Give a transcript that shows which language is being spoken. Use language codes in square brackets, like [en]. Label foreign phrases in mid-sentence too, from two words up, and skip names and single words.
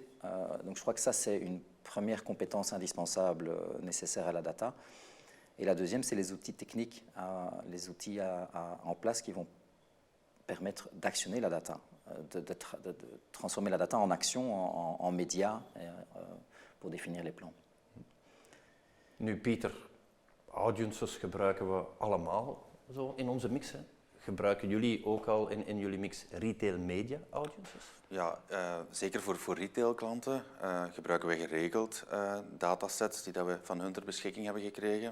[fr] Donc je crois que ça, c'est une première compétence indispensable nécessaire à la data. Et la deuxième, c'est les outils techniques, les outils en place qui vont permettre d'actionner la data, de transformer la data en action, en médias, pour définir les plans. [nl] Nu Pieter, audiences gebruiken we allemaal zo in onze mix. Hè? Gebruiken jullie ook al in jullie mix [en] retail media audiences? [nl] Ja, zeker voor retailklanten gebruiken we geregeld datasets die dat we van hun ter beschikking hebben gekregen.